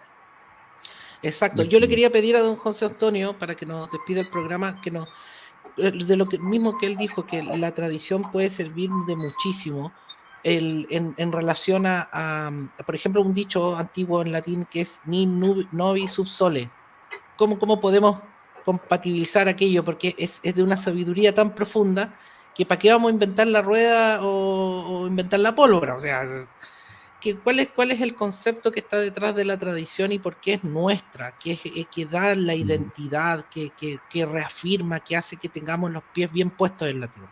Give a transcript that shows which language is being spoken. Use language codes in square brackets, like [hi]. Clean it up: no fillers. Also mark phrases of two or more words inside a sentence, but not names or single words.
[es] Exacto. Yo le quería pedir a don José Antonio, para que nos despida el programa, de lo mismo que él dijo, que la tradición puede servir de muchísimo en relación a, por ejemplo, un dicho antiguo en latín que es [la] ni novi sub sole. [es] ¿Cómo podemos compatibilizar aquello? Porque es de una sabiduría tan profunda que ¿para qué vamos a inventar la rueda o inventar la pólvora? O sea, ¿cuál es el concepto que está detrás de la tradición y por qué es nuestra? Que da la identidad, que reafirma, que hace que tengamos los pies bien puestos en la tierra.